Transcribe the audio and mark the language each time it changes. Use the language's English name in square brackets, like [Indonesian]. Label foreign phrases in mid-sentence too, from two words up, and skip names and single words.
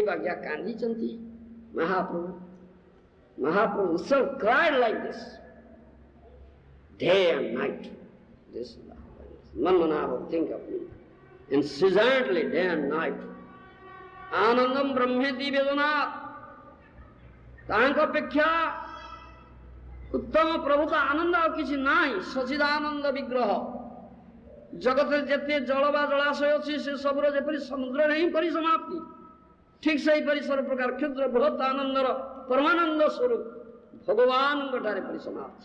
[Odia] ପରିକା କାନ୍ଦିଛନ୍ତି ମହାପ୍ରଭୁ। [English] Mahaprabhu himself cried like this, day and night. This is the Manmanava, think of me. Incessantly, day and night. [Sanskrit] आनन्दं ब्रह्मेति वेदना. [Odia] ତାଙ୍କ ଅପେକ୍ଷା ଉତ୍ତମ ପ୍ରଭୁ ତ ଆନନ୍ଦ ଆଉ କିଛି ନାହିଁ। ସଚିଦାନନ୍ଦ ବିଗ୍ରହ। ଜଗତରେ ଯେତେ ଜଳ ବା ଜଳାଶୟ ଅଛି ସେ ସବୁର ଯେପରି ସମୁଦ୍ରରେ ହିଁ ପରିସମାପ୍ତି, ଠିକ୍ ସେହିପରି ସବୁ ପ୍ରକାର କ୍ଷୁଦ୍ର ବୃହତ୍ ଆନନ୍ଦର ପରମାନନ୍ଦ ସ୍ୱରୂପ ଭଗବାନଙ୍କ ଠାରେ ପରିସମାପ୍ତି।